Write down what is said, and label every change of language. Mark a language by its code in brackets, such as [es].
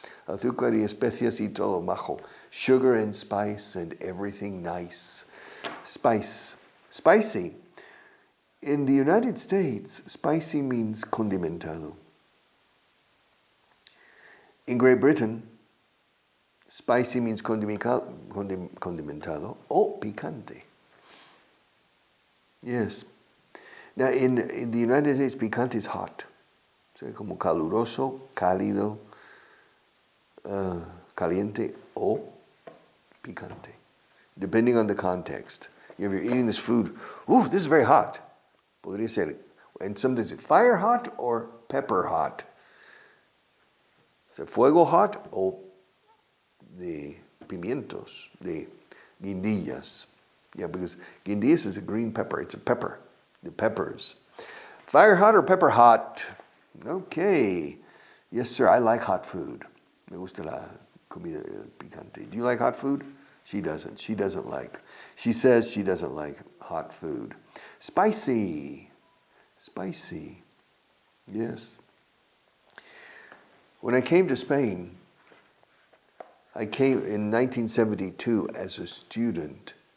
[es] Azúcar y especias y todo majo. [en] Sugar and spice and everything nice. Spice. Spicy. In the United States, spicy means condimentado. In Great Britain, spicy means [es] condimentado o picante. [en] Yes. Now, in the United States, picante is hot. [es] So, como caluroso, cálido, caliente o picante. [en] Depending on the context. If you're eating this food, ooh, this is very hot. [es] Podría ser. [en] And sometimes it's fire hot or pepper hot. Is it [es] fuego hot o de pimientos, de guindillas? [en] Yeah, because guindillas is a green pepper. It's a pepper. The peppers. Fire hot or pepper hot? Okay. Yes, sir. I like hot food. [es] Me gusta la comida picante. [en] Do you like hot food? She doesn't. She doesn't like. She says she doesn't like hot food. Spicy. Yes. When I came to Spain, I came in 1972 as a student.